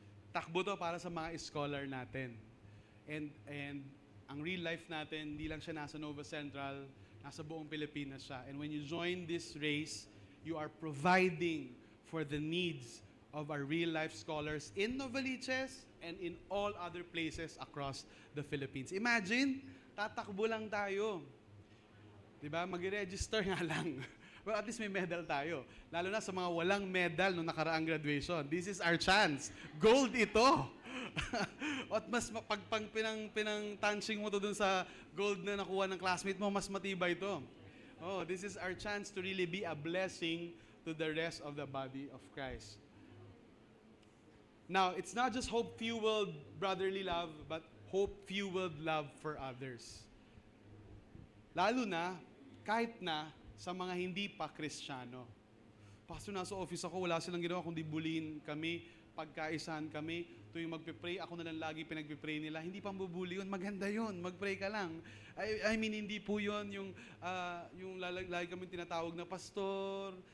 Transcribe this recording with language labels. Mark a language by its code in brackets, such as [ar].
[tl] Takbo to para sa mga scholar natin. And ang real life natin, hindi lang siya nasa Nova Central, nasa buong Pilipinas siya. [en] And when you join this race, you are providing for the needs of our real life scholars in Novaliches and in all other places across the Philippines. [tl] Imagine, tatakbo lang tayo. Diba? Mag-register nga lang. Well, at least may medal tayo. Lalo na sa mga walang medal nung nakaraang graduation. [en] This is our chance. [tl] Gold ito. At mas pag pinang-tanching mo to dun sa gold na nakuha ng classmate mo, mas matibay ito. [en] Oh, this is our chance to really be a blessing to the rest of the body of Christ. Now, it's not just hope-fueled brotherly love, but hope-fueled love for others. [tl] Lalo na, kahit na sa mga hindi pa Kristiyano. Pastor, nasa office ako, wala silang ginawa kundi buliin kami, pagkaisahan kami, tuwing magpe-pray, ako na lang lagi pinagpe-pray nila. Hindi pang bubuli yun, maganda yun, mag-pray ka lang. I mean, hindi po yun yung lagi kami tinatawag na pastor.